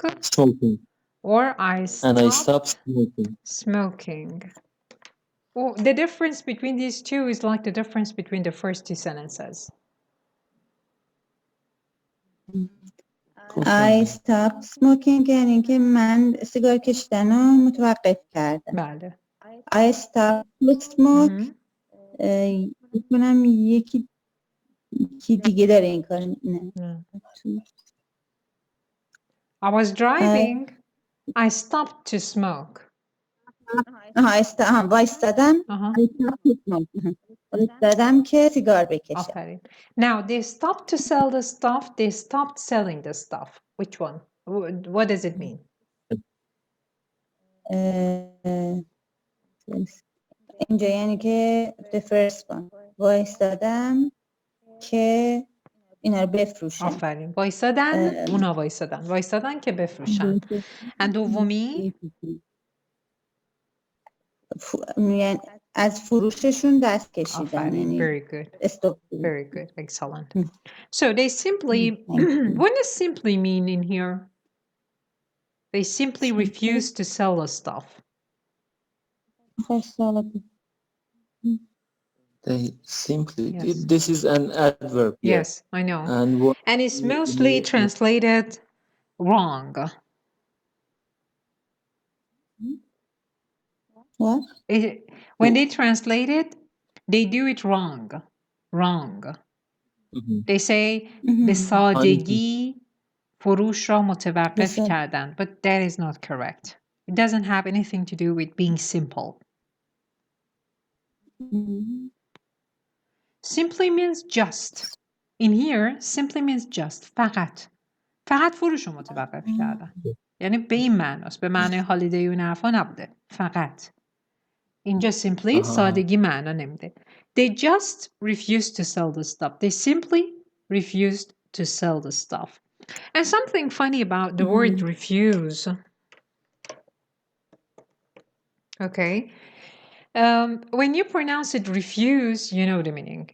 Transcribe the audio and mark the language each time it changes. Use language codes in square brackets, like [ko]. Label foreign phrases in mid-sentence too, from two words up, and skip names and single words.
[en] Smoking. Or I stopped smoking. Smoking. Well, the difference between these two is like the difference between the first two sentences. I stopped smoking [fa] یعنی که من سیگار کشیدن رو متوقف کردم. بله. [en] I stopped to smoke [fa] کنم یکی دیگه داره این کار. نه. [en] I was driving. I stopped to smoke. [fa] وایستادم. وایستادم که سیگار بکشم. [en] Now they stopped to sell the stuff. They stopped selling the stuff. Which one? What does it mean? [fa] اینجا یعنی که [en] the first one [fa] وایستادم که اینا رو بفروشن. آفرین. وایستادن، اونا وایستادن که بفروشن. و دومی یعنی از فروششون دست کشیدن. یعنی [en] very good. Very good. Excellent. So they simply, what does simply mean in here? They simply refuse to sell the stuff. They simply, this is an adverb. Yes, I know. And it's mostly translated wrong. What? When they translate it, they do it wrong. They say [fa] به سادگی فروش را متوقف کردن. [en] But that is not correct. It doesn't have anything to do with being simple. Simply means just. In here, simply means just. [fa] فقط فروش رو متوقف کردن. یعنی به این معناست. به معنی هالیدی و نرفا نبوده. فقط. اینجا simply سادگی معنا نمیده. [en] They just refused to sell the stuff. They simply refused to sell the stuff. And something funny about the word refuse. Okay. When you pronounce it refuse, you know the meaning.